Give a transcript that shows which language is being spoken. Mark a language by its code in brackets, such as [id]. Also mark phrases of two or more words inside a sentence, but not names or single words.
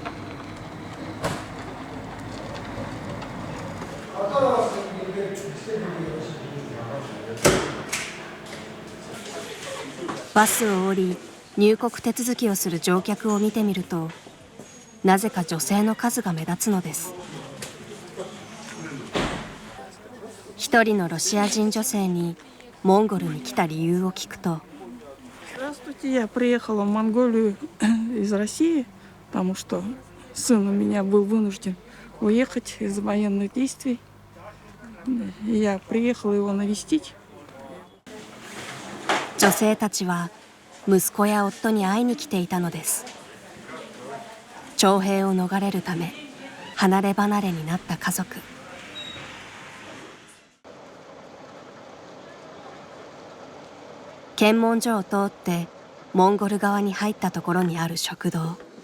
[ja] バスを降り入国手続きをする乗客を見てみると、なぜか女性の数が目立つのです。一人のロシア人女性にモンゴルに来た理由を聞くと、 [ru] Здравствуйте, я приехала в Монголию из России, потому что сын у меня был вынужден уехать из военных действий. Я приехала его навестить. [ja] 女性たちは息子や夫に会いに来ていたのです。徴兵を逃れるため離れ離れになった家族。検問所を通ってモンゴル側に入ったところにある食堂。